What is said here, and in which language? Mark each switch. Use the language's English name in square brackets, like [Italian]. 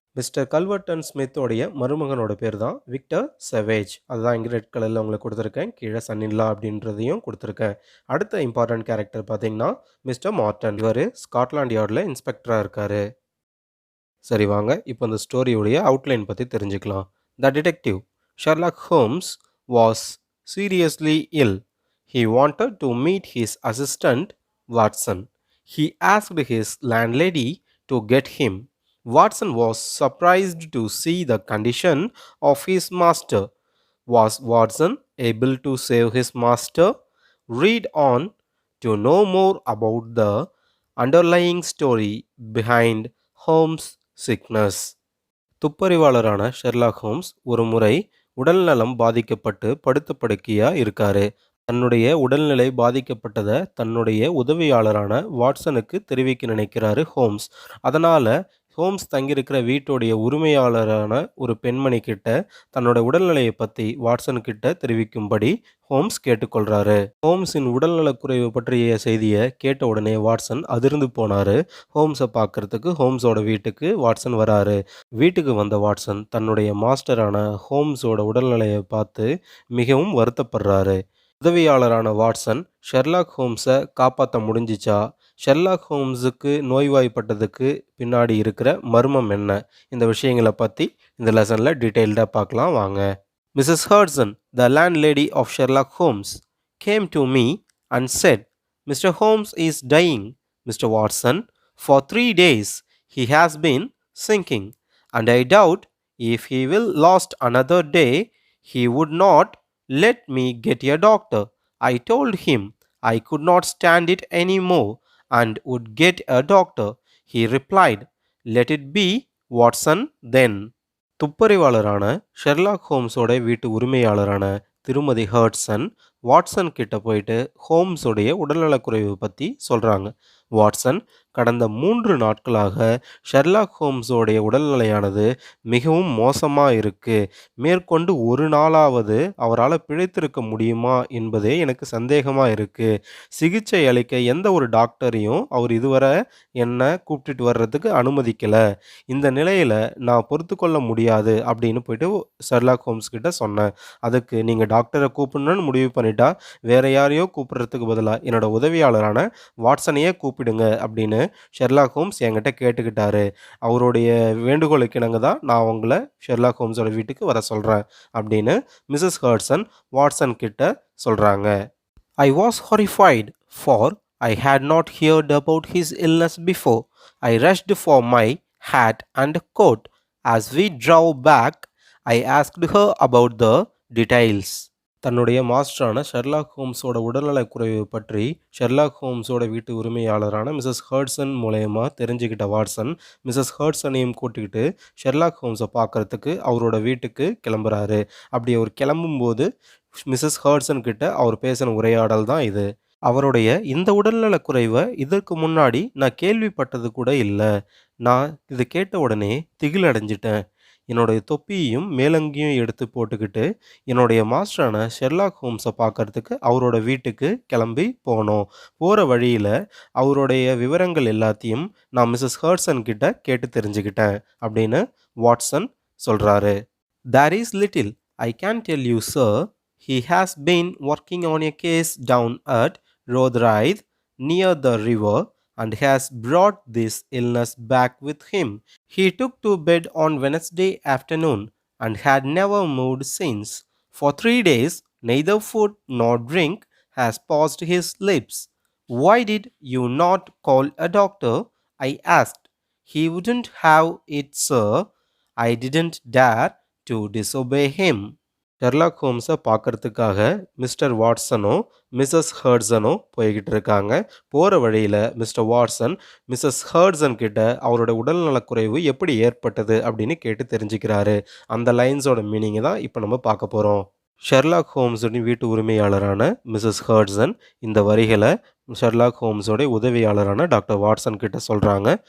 [Tamil] Mister கல்வர்டன் ஸ்மித்தோடைய மருமகனோட பேர் தான் Victor செவேஜ். அதுதான் இங்கே ரெட் கலரில் உங்களுக்கு கொடுத்துருக்கேன். கீழே சன்னின்லா அப்படின்றதையும் கொடுத்துருக்கேன். அடுத்த இம்பார்ட்டன்ட் கேரக்டர் பார்த்தீங்கன்னா மிஸ்டர் மார்டன். இவர் ஸ்காட்லாண்ட் யார்டில் இன்ஸ்பெக்டராக இருக்கார். சரி வாங்க இப்போ இந்த ஸ்டோரியோடைய அவுட்லைன் பற்றி தெரிஞ்சுக்கலாம். [English] The detective, Sherlock Holmes, was seriously ill. He wanted to meet his assistant, Watson. He asked his landlady to get him. Watson was surprised to see the condition of his master. Was Watson able to save his master? Read on to know more about the underlying story behind Holmes' sickness. [Tamil] துப்பறிவாளரான Sherlock Holmes ஒரு முறை உடல்நலம் பாதிக்கப்பட்டு படுத்த படுக்கையாக இருக்காரு. தன்னுடைய உடல்நிலை பாதிக்கப்பட்டதை தன்னுடைய உதவியாளரான வாட்சனுக்கு தெரிவிக்க நினைக்கிறாரு ஹோம்ஸ். அதனால் ஹோம்ஸ் தங்கியிருக்கிற வீட்டுடைய உரிமையாளரான ஒரு பெண்மணி கிட்ட தன்னோட உடல்நிலையை பற்றி வாட்சன் கிட்ட தெரிவிக்கும்படி ஹோம்ஸ் கேட்டுக்கொள்கிறாரு. ஹோம்ஸின் உடல்நலக்குறைவு பற்றிய செய்தியை கேட்ட உடனே வாட்சன் அதிர்ந்து போனார். ஹோம்ஸை பார்க்கறதுக்கு ஹோம்ஸோட வீட்டுக்கு வாட்சன் வராரு. வீட்டுக்கு வந்த வாட்சன் தன்னுடைய மாஸ்டரான ஹோம்ஸோட உடல்நிலையை பார்த்து மிகவும் வருத்தப்படுறாரு. உதவியாளரான வாட்சன் ஷெர்லாக் ஹோம்ஸை காப்பாற்ற முடிஞ்சிச்சா, ஷெர்லாக் ஹோம்ஸுக்கு நோய்வாய்ப்பட்டதுக்கு பின்னாடி இருக்கிற மர்மம் என்ன, இந்த விஷயங்களை பற்றி இந்த லெசனில் டீட்டெயில்டாக பார்க்கலாம் வாங்க. [English] Mrs Hudson, the landlady of Sherlock Holmes, came to me and said, Mr. Holmes is dying, Mr. Watson. For 3 days he has been sinking, and I doubt if he will last another day. He would not let me get a doctor. I told him I could not stand it any more and would get a doctor. He replied, "Let it be Watson then." [Tamil] துப்பறிவாளரான Sherlock ஹோம்ஸோட வீட்டு உரிமையாளரான திருமதி ஹர்ட்சன் Watson கிட்ட போயிட்டு ஹோம்ஸோடைய உடல்நலக்குறைவு பற்றி சொல்கிறாங்க. Watson கடந்த 3 நாட்களாக Sherlock ஹோம்ஸோடைய உடல்நிலையானது மிகவும் மோசமாக இருக்கு. மேற்கொண்டு ஒரு நாளாவது அவரால் பிழைத்திருக்க முடியுமா என்பதே எனக்கு சந்தேகமாக இருக்கு. சிகிச்சை அளிக்க எந்த ஒரு டாக்டரையும் அவர் இதுவரை என்னை கூப்பிட்டுட்டு வர்றதுக்கு அனுமதிக்கல. இந்த நிலையில நான் பொறுத்துக்கொள்ள முடியாது அப்படின்னு போயிட்டு ஷெர்லாக் ஹோம்ஸ் கிட்ட சொன்னேன். அதுக்கு நீங்க டாக்டரை கூப்பிடணும்னு முடிவு பண்ணிட்டா வேற யாரையோ கூப்பிடுறதுக்கு பதிலா என்னோட உதவியாளரான வாட்சனையே கூப்பிடுங்க அப்படின்னு ஷெர்லாக் ஹோம்ஸ் என்கிட்ட கேட்டுக்கிட்டாரு. அவருடைய வேண்டுகோளுக்கு இணங்க தான் நான் உங்களை ஷெர்லாக் ஹோம்ஸோட வீட்டுக்கு வர சொல்றேன் அப்படின்னு மிஸ்ஸஸ் ஹர்ட்சன் வாட்சன் கிட்ட சொல்றாங்க. [English] I was horrified, for I had not heard about his illness before. I rushed for my hat and coat. As we drove back, I asked her about the details. [Tamil] தன்னுடைய மாஸ்டரான Sherlock ஹோம்ஸோட உடல்நலக் குறைவு பற்றி Sherlock ஹோம்ஸோட வீட்டு உரிமையாளரான Mrs ஹர்ட்சன் மூலயமா தெரிஞ்சுக்கிட்ட Watson Mrs ஹர்ட்சனையும் கூட்டிக்கிட்டு Sherlock ஹோம்ஸை பார்க்கறதுக்கு அவரோட வீட்டுக்கு கிளம்புறாரு. அப்படி அவர் கிளம்பும்போது மிஸ்ஸஸ் ஹர்ட்சன் கிட்ட அவர் பேசின உரையாடல் தான் இது. அவருடைய இந்த உடல்நலக் குறைவை இதற்கு முன்னாடி நான் கேள்விப்பட்டது கூட இல்லை. நான் இது கேட்ட உடனே திகில் அடைஞ்சிட்டேன். என்னுடைய தொப்பியையும் மேலங்கியும் எடுத்து போட்டுக்கிட்டு என்னுடைய மாஸ்டரான ஷெர்லாக் ஹோம்ஸை பார்க்கறதுக்கு அவரோட வீட்டுக்கு கிளம்பி போனோம். போகிற வழியில் அவருடைய விவரங்கள் எல்லாத்தையும் நான் மிஸ்ஸஸ் ஹர்ட்சன் கிட்ட கேட்டு தெரிஞ்சுக்கிட்டேன் அப்படின்னு வாட்சன் சொல்கிறாரு. [English] "There is little I can tell you, sir. He has been working on a case down at Rotherhithe near the river and has brought this illness back with him. He took to bed on Wednesday afternoon and had never moved since. For 3 days, neither food nor drink has passed his lips. Why did you not call a doctor?" I asked. "He wouldn't have it, sir. I didn't dare to disobey him." [Tamil] Sherlock ஹோம்ஸை பார்க்கறதுக்காக mister வாட்சனும் Mrs ஹர்ட்சனும் போய்கிட்டு இருக்காங்க. போகிற வழியில் mister Watson Mrs ஹர்ட்சன் கிட்ட அவரோட உடல்நலக்குறைவு எப்படி ஏற்பட்டது அப்படின்னு கேட்டு தெரிஞ்சுக்கிறாரு. அந்த லைன்ஸோட மீனிங்கை தான் இப்போ நம்ம பார்க்க போகிறோம். ஷெர்லாக் ஹோம்ஸோட வீட்டு உரிமையாளரான மிஸ்ஸஸ் ஹர்ட்சன் இந்த வரிகளை ஷெர்லாக் ஹோம்ஸோட உதவியாளரான டாக்டர் வாட்சன் கிட்ட சொல்கிறாங்க.